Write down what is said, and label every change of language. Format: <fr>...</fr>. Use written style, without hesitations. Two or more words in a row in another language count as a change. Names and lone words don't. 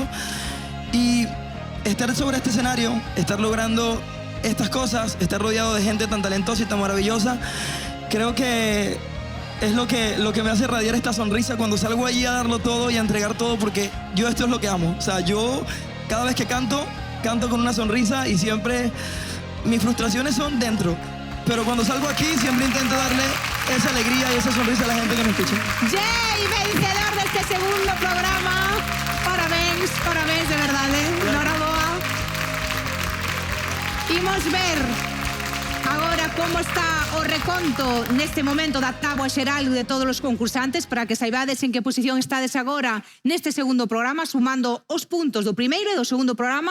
<es>Y estar sobre este escenario, estar logrando estas cosas, estar rodeado de gente tan talentosa y tan maravillosa, creo que es lo que me hace radiar esta sonrisa cuando salgo allí a darlo todo y a entregar todo, porque yo esto es lo que amo. O sea, yo cada vez que canto con una sonrisa y siempre mis frustraciones son dentro, pero cuando salgo aquí siempre intento darle esa alegría y esa sonrisa a la gente que me escucha. Jay, vencedor de este segundo programa.</es> <gl>Parabéns de verdade. Noraboa. Imos ver agora como está o reconto neste momento da táboa xeral de todos os concursantes, para que saibades en que posición estades agora neste segundo programa, sumando os puntos do primeiro e do segundo programa.</gl>